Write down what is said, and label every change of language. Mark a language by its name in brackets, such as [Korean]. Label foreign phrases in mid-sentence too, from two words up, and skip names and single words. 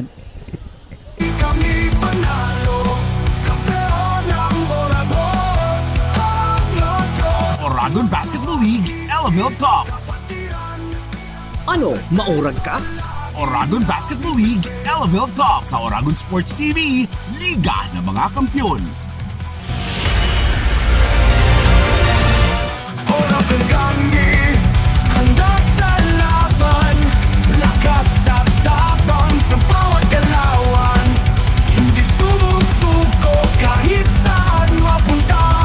[Filipino] Kami panalo, kampeon ng Oragon. Ang logo, Oragon Basketball League Elavil Cup. [Bikol] Ano, maurag ka? [Filipino] Oragon Basketball League Elavil Cup sa Oragon Sports TV, Liga ng mga Kampiyon. Oragon kami, handa sa laban. Lakas at tapang sa bawat galawan. Hindi sumusuko kahit saan mapunta.